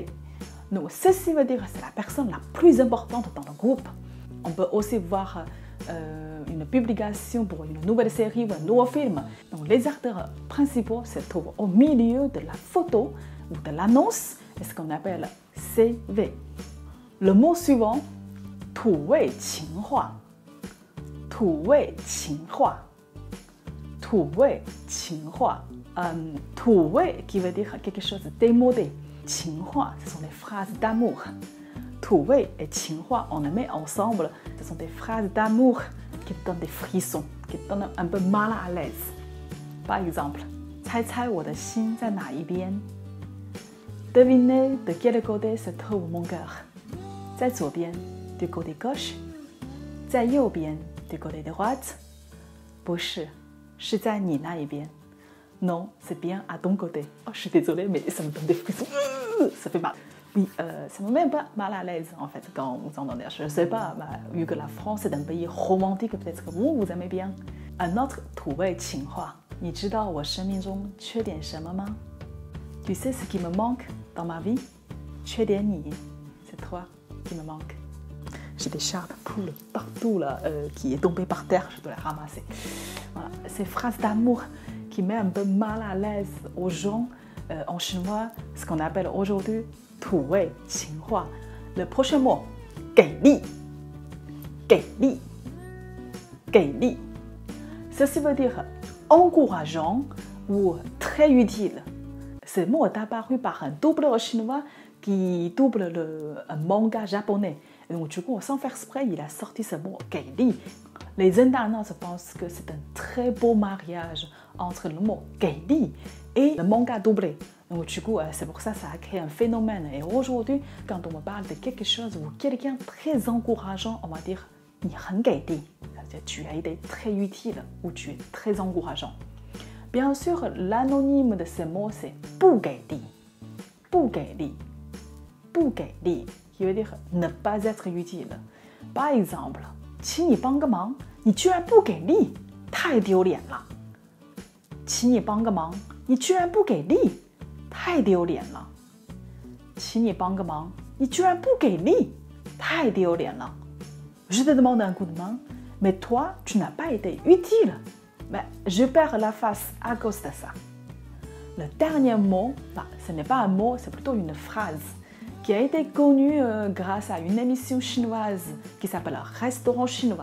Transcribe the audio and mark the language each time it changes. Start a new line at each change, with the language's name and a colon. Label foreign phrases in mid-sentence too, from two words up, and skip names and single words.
French: Donc, ceci veut dire, c'est la personne la plus importante dans le groupe. On peut aussi voir une publication pour une nouvelle série ou un nouveau film. Donc, les acteurs principaux se trouvent au milieu de la photo ou de l'annonce, c'est ce qu'on appelle CV. Le mot suivant,
Chinese: 土味情话. 土味情话. 土味情话.
French: 土味 qui veut dire quelque chose de démodé.
Chinese: 情话,
French: ce sont des phrases d'amour. 土味 et 情话, on les met ensemble. Ce sont des phrases d'amour qui donnent des frissons, qui donnent un peu mal à l'aise. Par exemple,
Chinese: 猜猜我的心在哪一边
French: Devinez de quel côté se trouve mon cœur
Chinese: 在左边
French: du côté gauche
Chinese: 在右边
French: du côté droite
Chinese: 不是，是在你那一边
French: Non, c'est bien à ton côté. Oh, je suis désolée, mais ça me donne des frissons. Ça fait mal. Oui, ça me met un peu mal à l'aise, en fait, quand vous entendez. Je ne sais pas, vu que la France est un pays romantique, peut-être que vous aimez bien. Un autre
Chinese: 土味情话，你知道我生命中缺点什么吗
French: Tu sais ce qui me manque dans ma vie
Chinese: 缺点你
French: c'est toi qui me manque. J'ai des chats de poules partout là, qui est tombé par terre, je dois les ramasser. Voilà, ces phrases d'amour qui met un peu mal à l'aise aux gens en chinois, ce qu'on appelle aujourd'hui 土味情话. Le prochain mot,
Chinese: 给力, 给力, 给力.
French: Ceci veut dire encourageant ou très utile. Ce mot est apparu par un doubleur chinois qui double un manga japonais. Et donc du coup, sans faire exprès, il a sorti ce mot 给力. Les internautes pensent que c'est un très beau mariage entre le mot 给力 et le manga doublé. Donc du coup, c'est pour ça que ça a créé un phénomène. Et aujourd'hui, quand on me parle de quelque chose ou quelqu'un très encourageant, on va dire
Chinese: 你很给力,
French: c'est-à-dire tu as été très utile ou tu es très encourageant. Bien sûr, l'anonyme de ce mot c'est
Chinese: 不给力, 不给力, 不给力,
French: qui veut dire ne pas être utile. Par exemple,
Chinese: 请你帮个忙，你居然不给力，太丢脸了。请你帮个忙，你居然不给力，太丢脸了。请你帮个忙，你居然不给力，太丢脸了。
French: Je te demande un coup de main, mais toi, tu n'as pas été utile. Mais je perds la face à cause de ça. Le dernier mot, ce n'est pas un mot, c'est plutôt une phrase qui a été connue grâce à une émission chinoise qui s'appelle Restaurant chinois.